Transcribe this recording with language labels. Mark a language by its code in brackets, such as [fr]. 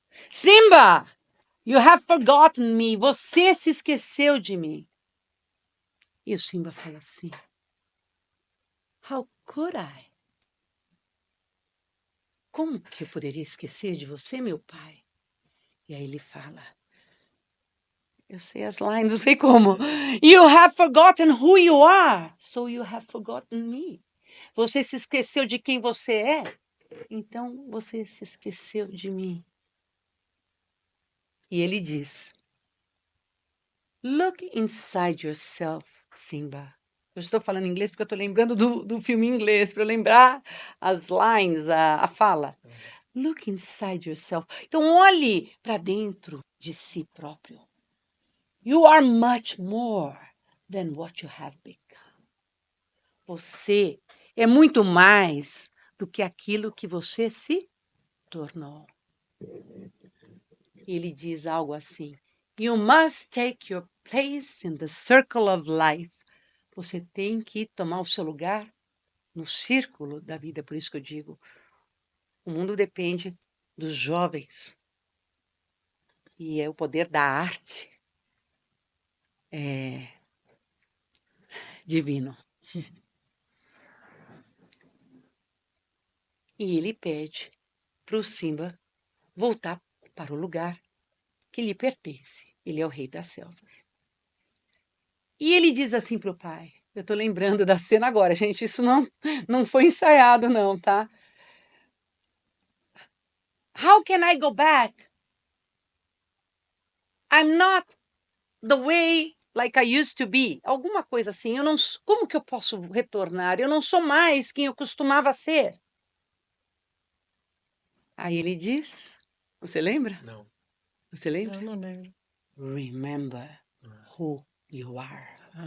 [pt] Simba! [en] You have forgotten me. [pt] Você se esqueceu de mim. E o Simba fala assim: [en] How could I? [pt] Como que eu poderia esquecer de você, meu pai? E aí ele fala: Eu sei as lines, não sei como. [en] You have forgotten who you are, so you have forgotten me. [pt] Você se esqueceu de quem você é, então você se esqueceu de mim. E ele diz: [en] Look inside yourself, [pt] Simba. Eu estou falando inglês porque eu estou lembrando do filme em inglês, para eu lembrar as lines, a fala. [en] Look inside yourself. [pt] Então, olhe para dentro de si próprio. [en] You are much more than what you have become. [pt] Você é muito mais do que aquilo que você se tornou. Ele diz algo assim: [en] You must take your place in the circle of life. [pt] Você tem que tomar o seu lugar no círculo da vida. Por isso que eu digo, o mundo depende dos jovens. E é o poder da arte divino. E ele pede para o Simba voltar para o lugar que lhe pertence. Ele é o rei das selvas. E ele diz assim para o pai: eu estou lembrando da cena agora, gente, isso não foi ensaiado, não, tá? [en] How can I go back? I'm not the way like I used to be. [pt] Alguma coisa assim. Eu não, como que eu posso retornar? Eu não sou mais quem eu costumava ser. Aí ele diz: você lembra? Não. Você lembra? Eu não lembro. [en] Remember who you are.